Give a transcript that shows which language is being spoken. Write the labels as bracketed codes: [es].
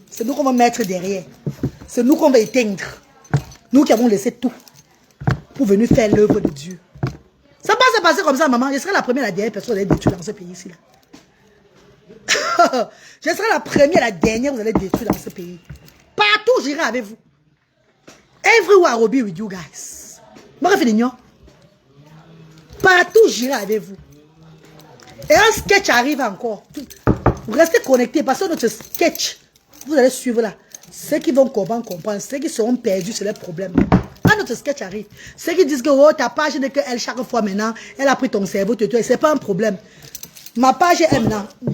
[fr] C'est nous qu'on va mettre derrière. C'est nous qu'on va éteindre. Nous qui avons laissé tout pour venir faire l'œuvre de Dieu. Ça va se passer comme ça, maman. Je serai la première et la dernière personne à être détruite dans ce pays-ci. Je serai la première et la dernière, vous allez détruire dans ce pays. Partout, j'irai avec vous. [en] Everywhere I will be with you guys. [fr] Partout, j'irai avec vous. Et un sketch arrive encore. Vous restez connectés parce que notre sketch, vous allez suivre là. Ceux qui vont comprendre. Ceux qui seront perdus, c'est le problème. Quand notre sketch arrive, ceux qui disent que oh, ta page n'est qu'elle chaque fois maintenant, elle a pris ton cerveau, c'est pas un problème. Ma page est maintenant.